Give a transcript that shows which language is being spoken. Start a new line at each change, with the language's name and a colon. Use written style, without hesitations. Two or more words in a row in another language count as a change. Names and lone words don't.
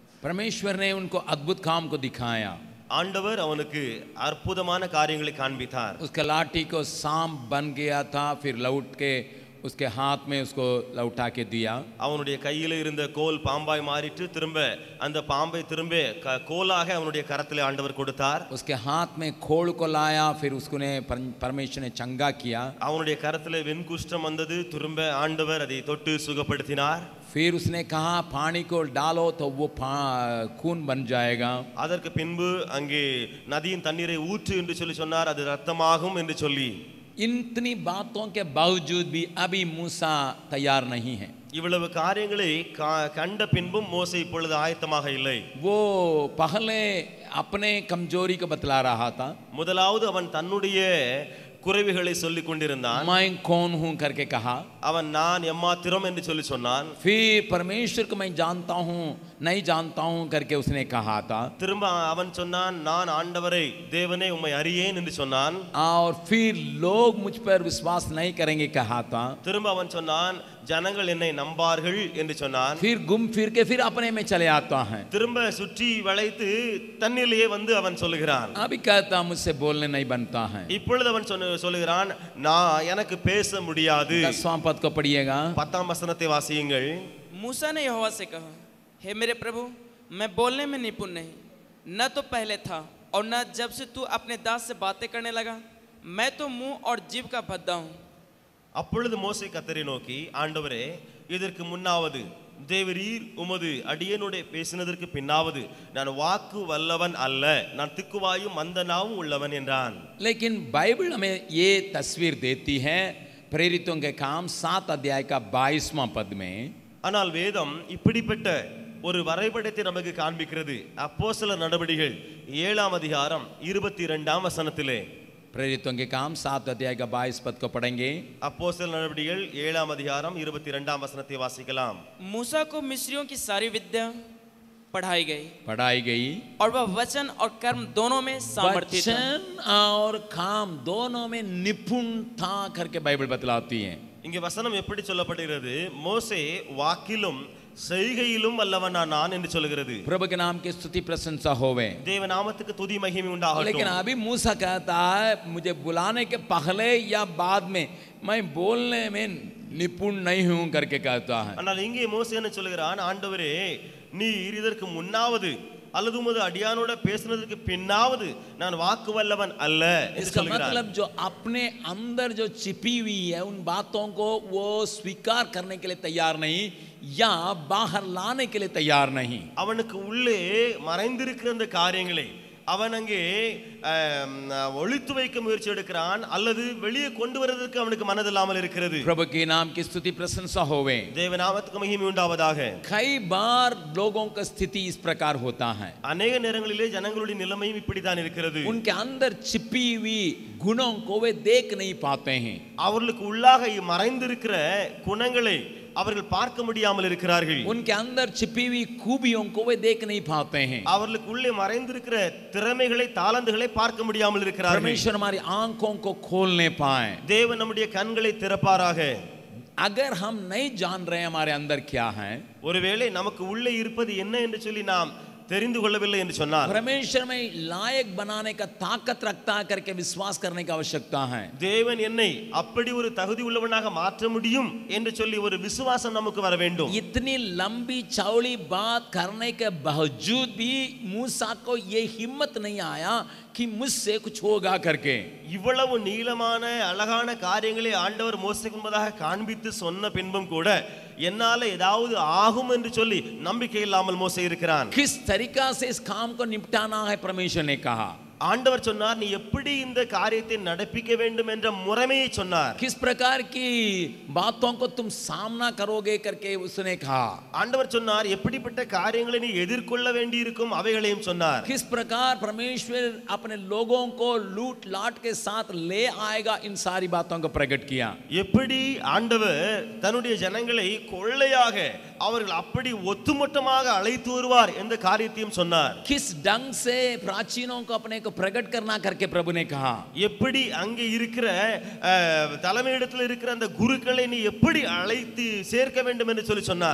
Hindi: परमेश्वर ने उनको अद्भुत काम को दिखाया।
Tamil: ஆண்டவர் அவனுக்கு அற்புதமான காரியங்களை காண்பித்தார்.
Hindi: उसका लाठी को सांप बन गया था, फिर लौट के उसके हाथ में उसको लौटा के दिया।
Tamil: அவனுடைய கையில இருந்த கோல் பாம்பாய் மாறிட்டு திரும்ப அந்த பாம்பை திரும்ப கோலாக அவனுடைய கரத்திலே ஆண்டவர் கொடுத்தார்.
Hindi: उसके हाथ में खोल को लाया, फिर उसने परमेश्वर ने चंगा किया।
Tamil: அவனுடைய கரத்திலே வெண்குஷ்டம் வந்தது, திரும்ப ஆண்டவர் அதை தொட்டு சுகப்படுத்தினார்.
Hindi: फिर उसने कहा पानी को डालो तो वो खून बन जाएगा।
Tamil: அதற்கு பின்பு அங்கே நதியின் தண்ணீரை ஊற்று என்று சொல்லி சொன்னார், அது இரத்தமாகும் என்று சொல்லி.
Hindi: इतनी बातों के बावजूद भी अभी मूसा तैयार नहीं है।
Tamil: இவ்வளவு காரியங்களை கண்ட பின்பும் மோசே இப்பொழுது ஆயத்தமாக இல்லை.
Hindi: वो पहले अपने कमजोरी को बतला रहा था।
Tamil: முதலாவது அவன் தன்னுடைய குறைவுகளை சொல்லிக் கொண்டிருந்தான்.
Hindi: मैं कौन हूं करके कहा।
Tamil: அவன் நான் எம்மாத்திரம் என்று சொல்லி சொன்னான்.
Hindi: फिर परमेश्वर को मैं जानता हूं नहीं जानता हूं करके उसने कहा था।
Tamil: திரும்ப அவன் சொன்னான், நான் ஆண்டவரை தேவனே உம்மை அறியேன் என்று சொன்னான்.
Hindi: और फिर लोग मुझ पर विश्वास नहीं करेंगे कहा था।
Tamil: திரும்ப அவன் சொன்னான், ஜனங்கள் என்னை நம்பார்கள் என்று சொன்னான்.
Hindi: फिर घूम फिर के फिर अपने में चले आता है।
Tamil: திரும்ப சுற்றி வளைத்து தன்னிலேயே வந்து அவன் சொல்லுகிறான்,
Hindi: अभी कहता मुझसे बोलने नहीं बनता है।
Tamil: இப்பொழுது அவன் சொல்லுகிறான், நான் எனக்கு பேச முடியாது.
Hindi: 10वां पद को पढ़िएगा।
Tamil: 10ஆம் வசனத்தை வாசியுங்கள்.
Hindi: मूसा ने यहोवा से कहा, हे मेरे प्रभु, मैं बोलने में निपुण नहीं, न तो पहले था और न जब से तू अपने दास से बातें करने लगा। मैं तो मुंह और जीभ का भद्दा हूँ।
Tamil: அப்பொழுது மோசே கர்த்தரை நோக்கி, ஆண்டவரே, இதற்கு முன்னாவது தேவரீர் உமது அடியேனுடைய பேசினதற்கு பின்னாவது நான் வாக்கு வல்லவன் அல்ல, நான் திக்குவாயும் மந்தனாவும் உள்ளவன் என்றான்.
Hindi: लेकिन बाइबल हमें ये तस्वीर देती है प्रेरितों के काम 7 अध्याय का 22वां पद में।
Tamil: ஆனால் வேதம் இப்படிப்பட்ட ஒரு வரைபடத்தை நமக்கு காண்பிக்கிறது. அப்போஸ்தலர் நடபடிகள் 7ஆம் அதிகாரம் 22ஆம் வசனத்திலே.
Hindi: प्रेरितों के काम 7 अध्याय का 22 पद को पढ़ेंगे।
Tamil: அப்போஸ்தலர் நடபடிகள் 7ஆம் அதிகாரம் 22ஆம் வசனத்தை வாசிக்கலாம்.
Hindi: मूसा को मिस्रियों की सारी विद्या पढ़ाई गई और वह वचन और कर्म दोनों में सामर्थ्य था। वचन और काम दोनों में निपुण था करके बाइबल बतलाती है।
Tamil: இங்கே வசனம் எப்படி சொல்லப்படுகிறது? மோசே வாக்கிலும் செய்கையிலும் வல்லவனானான் என்று சொல்கிறது.
Hindi: प्रभु के नाम की स्तुति प्रशंसा होवे।
Tamil: தேவ நாமத்துக்கு துதி மகிமை உண்டாகட்டும்.
Hindi: लेकिन अभी मूसा कहता है मुझे बुलाने के पहले या बाद में मैं बोलने में निपुण नहीं हूं करके कहता है।
Tamil: ஆனால் இங்கே மோசே என்ன சொல்கிறான்? ஆண்டவரே, நீர் இதற்கு முன்னாவது அல்லது உமது அடியானோட பேசினதற்கு பின்னாவது நான் வாக்கு வல்லவன் அல்ல என்று
Hindi: इसका
Tamil: சொல்கிறான்.
Hindi: मतलब जो अपने अंदर जो छिपी हुई है उन बातों को वो स्वीकार करने के लिए तैयार नहीं या बाहर लाने के लिए तैयार नहीं।
Tamil: அவனுக்கு உள்ளே மறைந்திருக்கிற அந்த காரியங்களை அவன் அங்கே ஒளித்து வைக்க முயற்சி எடுக்கிறான், அல்லது வெளியே கொண்டு வருவதற்கு அவனுக்கு மனதில்லாமல் இருக்கிறது.
Hindi: प्रभु के नाम की स्तुति प्रशंसा होवे।
Tamil: தேவ நாமத்துக்கு மகிமை உண்டாவதாக.
Hindi: कई बार लोगों का स्थिति इस प्रकार होता है,
Tamil: அநேக நேரங்களிலே ஜனங்களுடைய நிலைமையும் இப்படித்தான் இருக்கிறது.
Hindi: उनके अंदर छिपी हुई गुणों को वे देख नहीं पाते हैं।
Tamil: அவர்களுக்கு உள்ளாக மறைந்திருக்கிற குணங்களை அவர்கள் பார்க்க முடியாமல் இருக்கிறார்கள்.
Hindi: उनके अंदर छिपी हुई खूबियों को वे देख नहीं पाते हैं।
Tamil: அவர்களுக்கு உள்ளே மறைந்திருக்கிற திறமைகளை தாளந்துகளை பார்க்க முடியாமல் இருக்கிறார்கள்.
Hindi: परमेश्वर हमारी आंखों को खोलने पाए।
Tamil: தேவன் நம்முடைய கண்களை திறப்பாராக.
Hindi: अगर हम नहीं जान रहे हमारे अंदर क्या है,
Tamil: ஒருவேளை நமக்கு உள்ளே இருப்பது என்ன என்று சொல்லி நாம் தெரிந்து கொள்ளவில்லை என்று சொன்னார்,
Hindi: परमेश्वर में लायक बनाने का ताकत रखता है करके विश्वास करने की आवश्यकता है।
Tamil: தேவன் என்னை அப்படி ஒரு தகுதி உள்ளவனாக மாற்ற முடியும் என்று சொல்லி ஒரு விசுவாசம் நமக்கு வர வேண்டும்.
Hindi: इतनी लंबी चौड़ी बात करने के बावजूद भी मूसा को ये हिम्मत नहीं आया कि मुझसे कुछ होगा करके।
Tamil: இவ்வளவு நீளமான அழகான காரியங்களை ஆண்டவர் மோசேக்கு முன்பதாக காண்பித்து சொன்ன பின்பும் கூட என்னால ஏதாவது ஆகும் என்று சொல்லி நம்பிக்கை இல்லாமல் மோசே இருக்கிறான்.
Hindi: किस तरीका से इस काम को निपटाना है परमेश्वर ने कहा।
Tamil: ஆண்டவர் சொன்னார், நீ எப்படி இந்த காரியத்தை நடப்பிக்க வேண்டும் என்ற முறைமையை சொன்னார்.
Hindi: किस प्रकार की बातों को तुम सामना करोगे करके उसने कहा।
Tamil: ஆண்டவர் சொன்னார், எப்படிப்பட்ட காரியங்களை நீ எதிர்கொள்ள வேண்டியிருக்கும் அவைகளையும் சொன்னார்.
Hindi: किस प्रकार परमेश्वर अपने लोगों को लूट लाट के साथ ले आएगा, इन सारी बातों को प्रकट किया।
Tamil: எப்படி ஆண்டவர் தன்னுடைய ஜனங்களை கொள்ளையாக அவர்கள் அப்படி ஒத்துமொத்தமாக அழைத்து வருவார் என்ற காரியத்தையும் சொன்னார்.
Hindi: किस ढंग से प्राचीनों को अपने को प्रकट करना करके प्रभु ने कहा.
Tamil: எப்படி அங்கே இருக்கிற தலைமையிடத்தில் இருக்கிற அந்த குருக்களை நீ எப்படி அழைத்து சேர்க்க வேண்டும் என்று சொல்லி சொன்னார்.